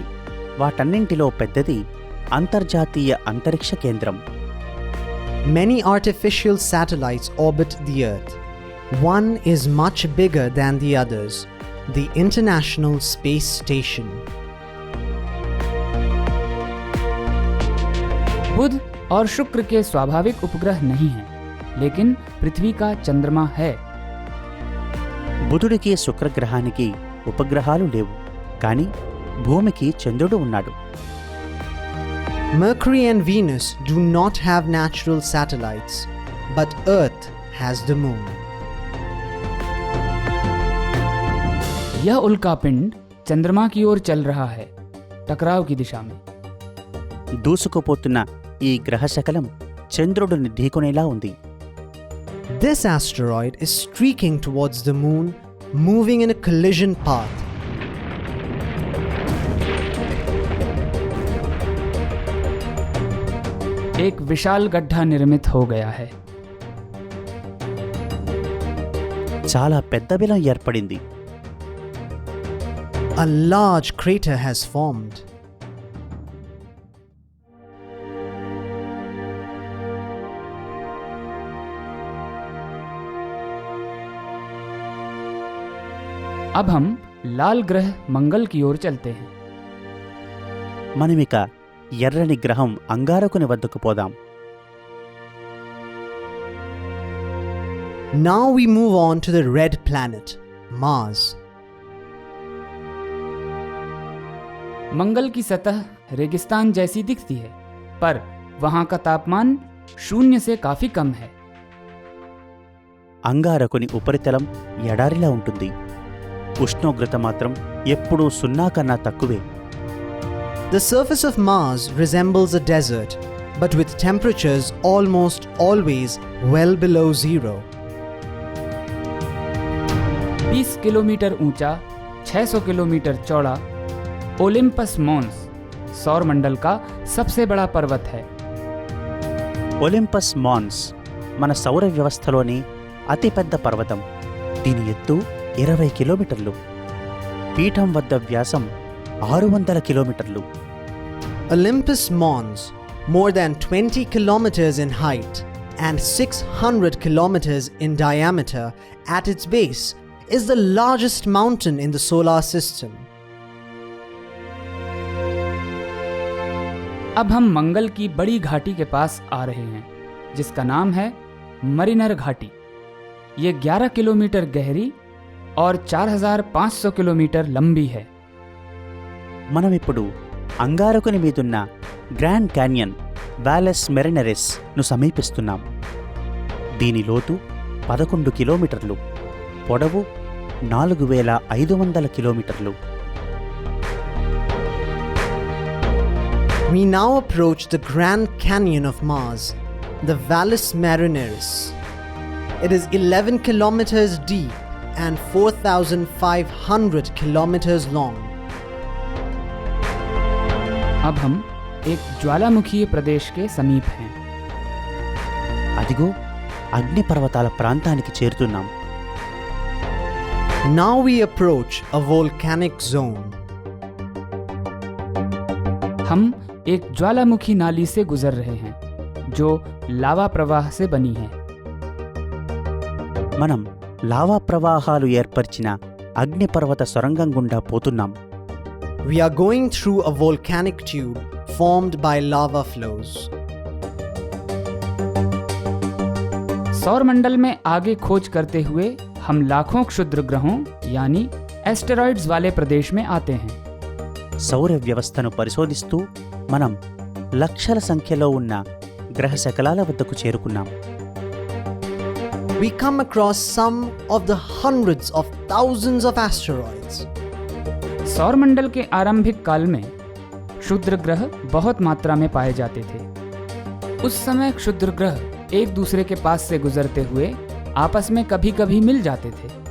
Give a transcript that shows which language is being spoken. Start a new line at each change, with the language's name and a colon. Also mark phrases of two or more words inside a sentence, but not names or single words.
Telugu: వాటన్నింటిలో పెద్దది అంతర్జాతీయ అంతరిక్ష కేంద్రం.
English: Many artificial satellites orbit the Earth. One is much bigger than the others, the International Space Station.
Hindi: बुध और शुक्र के स्वाभाविक उपग्रह नहीं हैं, लेकिन पृथ्वी का चंद्रमा है.
Telugu: బుధుడికి శుక్రగ్రహానికి ఉపగ్రహాలు లేవు, కానీ భూమికి చంద్రుడు ఉన్నాడు.
English: Mercury and Venus do not have natural satellites, but Earth has the moon.
Hindi: यह उल्कापिंड चंद्रमा की ओर चल रहा है, टकराव की दिशा में.
Telugu: దూసుకుపోతున్న ఈ గ్రహశకలం చంద్రుడిని ఢీకొనేలా ఉంది.
English: This asteroid is streaking towards the moon, moving in a collision path.
Hindi: एक विशाल गड्ढा निर्मित हो गया है।
Telugu: చాలా పెద్ద బిలం ఏర్పడింది.
English: A large crater has formed.
Hindi: अब हम लाल ग्रह मंगल की ओर चलते हैं।
Telugu: మనమిక ఎర్రని గ్రహం అంగారకుని వద్దకు పోదాం.
English: Now we move on to the red planet, Mars.
Hindi: मंगल की सतह रेगिस्तान जैसी दिखती है, पर वहां का तापमान 0 से काफी कम है।
Telugu: అంగారకుని ఉపరితలం ఎడారిలా ఉంటుంది. ఉష్ణోగ్రత మాత్రం ఎప్పుడూ 0 కన్నా తక్కువే.
English: The surface of Mars resembles a desert, but with temperatures almost always well below zero.
Hindi: 20 किलोमीटर ऊंचा, 600 किलोमीटर चौड़ा ओलिम्पस मॉन्स सौरमंडल का सबसे बड़ा पर्वत है।
Telugu: ఒలింపస్ మాన్స్ మన సౌర వ్యవస్థలోని అతిపెద్ద పర్వతం. దీని ఎత్తు 20 కిలోమీటర్లు. పీఠం వద్ద వ్యాసం 600 కిలోమీటర్లు.
English: Olympus Mons, more than 20 kilometers in height and 600 kilometers in diameter at its base, is the largest mountain in the solar system.
Hindi: अब हम मंगल की बड़ी घाटी के पास आ रहे हैं, जिसका नाम है मरीनर घाटी। ये 11 किलोमीटर गहरी और 4500 किलोमीटर लंबी है।
Telugu: మనమిప్పుడు అంగారకుని మీదున్న గ్రాండ్ క్యాన్యన్ వాలెస్ మెరినరెస్ ను సమీపిస్తున్నాం. దీని లోతు 11 కిలోమీటర్లు, పొడవు 4500 కిలోమీటర్లు.
English: We now approach the Grand Canyon of Mars, the Valles Marineris. It is 11 kilometers deep and 4,500 kilometers long.
Hindi: अब हम एक ज्वालामुखी प्रदेश के समीप हैं।
Telugu: అదిగో అగ్నిపర్వతాల ప్రాంతానికి చేరుతున్నాం.
English: Now we approach a volcanic zone.
Hindi: हम एक ज्वालामुखी नाली से गुजर रहे हैं, जो लावा प्रवाह से बनी है।
Telugu: మనం లావా ప్రవాహాలు ఏర్పరిచిన అగ్నిపర్వత సొరంగం గుండా పోతున్నాం.
English: We are going through a volcanic tube formed by lava flows.
Hindi: सौरमंडल में आगे खोज करते हुए हम लाखों क्षुद्र ग्रहों यानी एस्टेरॉइड्स वाले प्रदेश में आते हैं।
Telugu: సౌర వ్యవస్థను పరిశోధిస్తూ మనం లక్షల సంఖ్యలో ఉన్న గ్రహ శకలాల వద్దకు చేరుకున్నాం.
English: We come across some of the hundreds of thousands of asteroids.
Hindi: सौरमंडल के आरंभिक काल में क्षुद्र ग्रह बहुत मात्रा में पाए जाते थे। उस समय क्षुद्र ग्रह एक दूसरे के पास से गुजरते हुए आपस में कभी कभी मिल जाते थे।